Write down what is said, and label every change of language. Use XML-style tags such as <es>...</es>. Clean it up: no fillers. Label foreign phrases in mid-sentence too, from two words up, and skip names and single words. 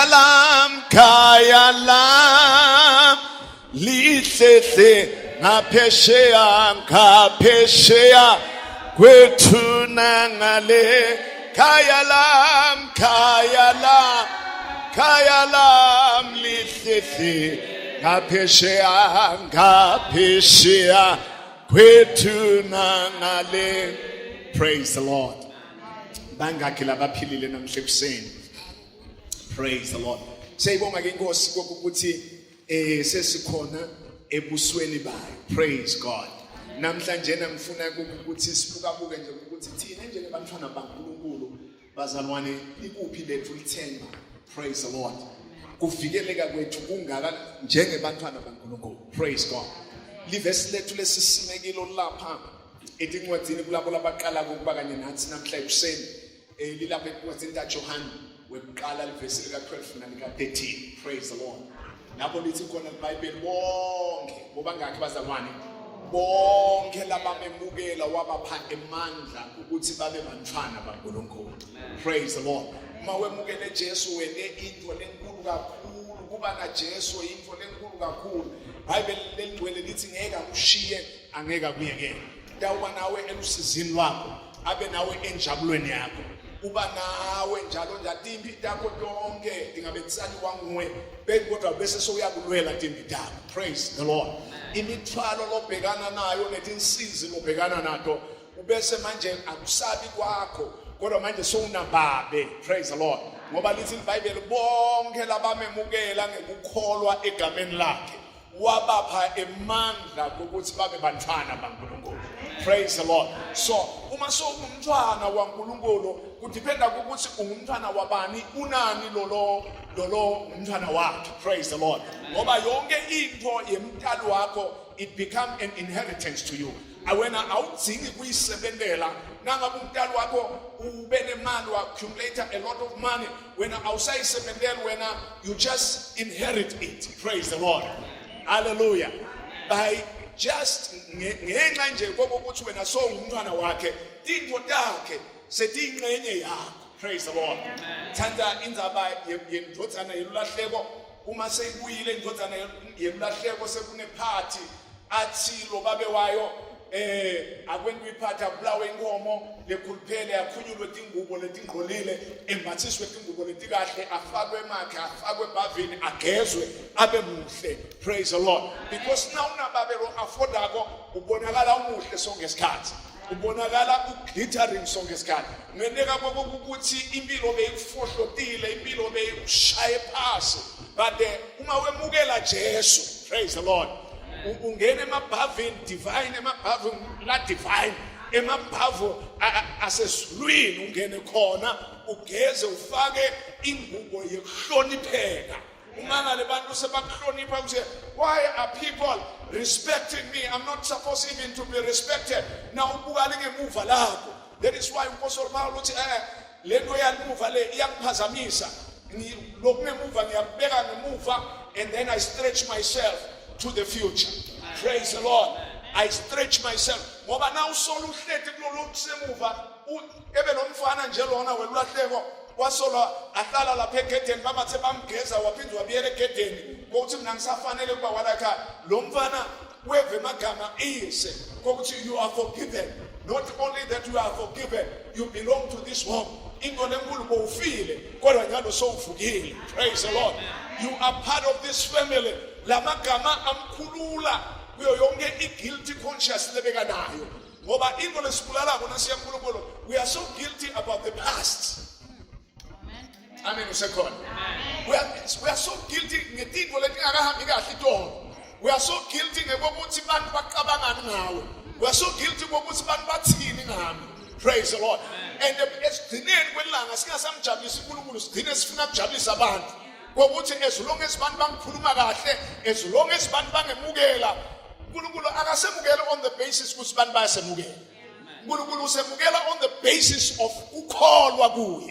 <ss>lam khaya lam lihle ngaphesheya ngaphesheya kwethu nangale khaya lam lihle ngaphesheya ngaphesheya kwethu nangale.</ss> <en>Praise the Lord.</en> <ss>Bangakhi labaphilile namhla ekuseni.</ss> <en>Praise the Lord.</en> <ss>Siyayibonga ke Nkosi ukuthi sesikhona ebusweni bayo.</ss> <en>Praise God.</en> <ss>Namhlanje ngifuna ukuthi sibukabuke nje ukuthi thina njengebantwana baNkulunkulu bazalwane ikuphi lethu lithemba.</ss> <en>Praise the Lord.</en> <ss>Kuvikeleka kwethu kungaka njengebantwana baNkulunkulu.</ss> <en>Praise God.</en> <ss>Livesi lethu lesisimekilo lapha etincwadini kulabo labaqala ukuba kanye nathi namhla ekuseni lilapha encwadini kaJohane wekuqala livesi lika 12 nalika 13.</ss> <en>Praise the Lord.</en> <ss>Lapho lithi khona iBhayibheli bonke bobangakhi bazalwane bonke labamemukela wabapha emandla ukuthi babe bantwana baNkulunkulu.</ss> <en>Praise the Lord.</en> <ss>Uma wemukele Jesu wene into lenkulu kakhulu kuba na Jesu into lenkulu kakhulu. iBhayibheli lengcwele lithi ngeke akushiye angeke akuyekele. Dawuba nawe elusizini lwakho abe nawe enjabulweni yakho uba nawe njalo njatimbi takho tonke ingabetsani wanguwe kodwa bese soyakulwela timbi takho.</ss> <en>Praise the Lord.</en> <ss>Imithwalo lobhekana nayo netinsizi lobhekana nato ubese manje akusabi kwakho kodwa manje sowunababe.</ss> <en>Praise the Lord.</en> <ss>Ngoba lithi iBhayibheli bonke labamemukela ngekukholwa egameni lakhe wabapha emandla ukuthi babe bantwana baNkulunkulu.</ss> <en>Praise the Lord.</en> <ss>So uma sowumntwana waNkulunkulu kudependa ukuthi ungumntwana wabani unani lolo umntwana wakhe.</ss> <en>Praise the Lord.</en> <ss>Ngoba yonke into yemntwana wakho</ss> <en>it become an inheritance to you.</en> <ss>Awena awudzingi kuyisebenzela nangabe umntwana wakho ube nemali</ss> <en>accumulate a lot of money</en> <ss>wena awusayisebenzela wena</ss> <en>you just inherit it. Praise the Lord. Hallelujah. By just</en> <ss>ngenxa nje kokuthi wena sowumntwana wakhe into takhe setiyingxenye yakho.</ss> <en>Praise the Lord.</en> <ss>Thanda indzaba yendodzana yelulahleko uma seyibuyile indodzana yelulahleko sekune party athi lo babe wayo akwentu iphatha bulawe inkomo lekhuluphele yakhunyulwe tingubo letingqolile embathiswe tingubo letikahle afakwe emakhe afakwe ebhavini agezwe abe muhle.</ss> <en>Praise the Lord. Because now</en> <ss>unababe lo affordako ubonakala umuhle sonke isikhathi ubonakala uglittering sonke isikhathi ngendeka ukuthi impilo beyifohlotile impilo beyishaye phasi but uma wemukela Jesu.</ss> <en>Praise the Lord.</en> <ss>Ungene emabhavini divine emabhavini la divine emabhavu asesizulwini ungene khona ugeze ufake ingubo yokuhlonipheka. Umangale bantu sebakuhlonipha kuze</ss> <en>why are people respecting me? I'm not supposed even to be respected.</en> <ss>Now ubukale ngemuva lakho. That is why uMpostoli Paulo uthi lento yamuva le iyangiphazamisa. Lokunemuva ngiyabeka ngemuva</ss> <en>and then I stretch myself to the future. Praise the Lord. I stretch myself.</en> <ss>Ngoba na usola uhleti kulolu kusemuva ebe lomfana nje lona welulahleko wasola ahlala lapha egedeni babathe bamgeza waphindwa wabiyela egedeni ukuthi mina ngisafanele kuba walakha lo mfana weve emagama iyise kokuthi</ss> <en>you are forgiven. Not only that you are forgiven, you belong to this home.</en> <ss>Into lenkulu bowufile kodwa njalo sowuvukile.</ss> <en>Praise the Lord. You are part of this family.</en> <ss>La magama amkhulula kuyo yonke i-guilty conscience lebeka nayo ngoba into lesibulala kona siyankulunkulu,</ss> <en>we are so guilty about the past.</en> <ss>Amen usekhona.</ss> <en>We are so guilty</en> <ss>ngetinto letingakahambi kahle itolo.</ss> <en>We are so guilty</en> <ss>ngokuthi abantu baqabangani ngawe.</ss> <en>We are so guilty</en> <ss>ngokuthi abantu bathini ngami.</ss> <en>Praise the Lord.</en> <ss>And esigcineni kwelanga singasamjabulisa uNkulunkulu, sigcine sifuna ukujabulisa abantu. Ngokuthi</ss> <en>as long as</en> <ss>abantu bangikhuluma kahle,</ss> <en>as long as</en> <ss>abantu bangemukela, uNkulunkulu akasemukela</ss> <en>on the basis</en> <ss>ukuthi abantu bayasemukela. uNkulunkulu usemukela</ss> <en>on the basis of</en> <ss>ukukholwa kuye.</ss>